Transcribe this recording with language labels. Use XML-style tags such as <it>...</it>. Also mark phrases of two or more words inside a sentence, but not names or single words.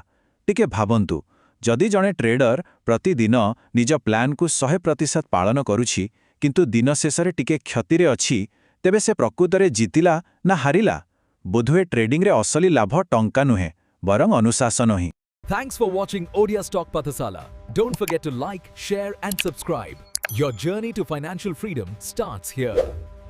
<or>ଟିକେ ଭାବନ୍ତୁ, ଯଦି ଜଣେ ଟ୍ରେଡର ପ୍ରତିଦିନ ନିଜ ପ୍ଲାନ୍କୁ 100% ପାଳନ କରୁଛି କିନ୍ତୁ ଦିନ ଶେଷରେ ଟିକେ କ୍ଷତିରେ ଅଛି, ତେବେ ସେ ପ୍ରକୃତରେ ଜିତିଲା ନା ହାରିଲା? ବୋଧହୁଏ ଟ୍ରେଡିଂରେ ଅସଲି ଲାଭ ଟଙ୍କା ନୁହେଁ, ବରଂ ଅନୁଶାସନ ହିଁ।</or> <en>Thanks for watching Odia Stock Pathasala. Don't forget to like, share and subscribe. Your journey to financial freedom starts here.</en>